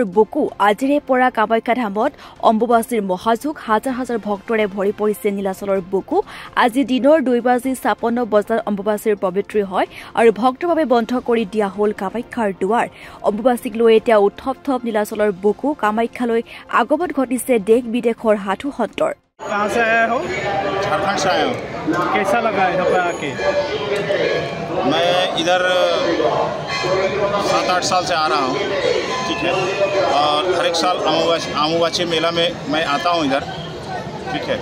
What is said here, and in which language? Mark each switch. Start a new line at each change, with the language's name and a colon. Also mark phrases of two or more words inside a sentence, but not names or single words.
Assamese: বুকু আজিৰে পৰা কামাখ্যা ধামত অম্বুবাচীৰ মহাযুগ হাজাৰ হাজাৰ ভক্তৰে ভৰি পৰিছে নীলাচলৰ বুকু আজি দিনৰ 2:56 বজাত অম্বুবাচীৰ পবিত্ৰী হয় আৰু ভক্তৰ বাবে বন্ধ কৰি দিয়া হ'ল কামাখ্যাৰ দুৱাৰ অম্বুবাচীক লৈ এতিয়া উত্থপ নীলাচলৰ বুকু কামাখ্যালৈ আগমন ঘটিছে দেশ বিদেশৰ সাধু সন্তৰ
Hindi: कहाँ से आए हो? झारखंड से आया हूँ। कैसा लगा यहाँ पे आके? मैं इधर 7-8 साल से आ रहा हूँ, ठीक है। और हर एक साल अम्बुबाची मेला में मैं आता हूँ इधर, ठीक है।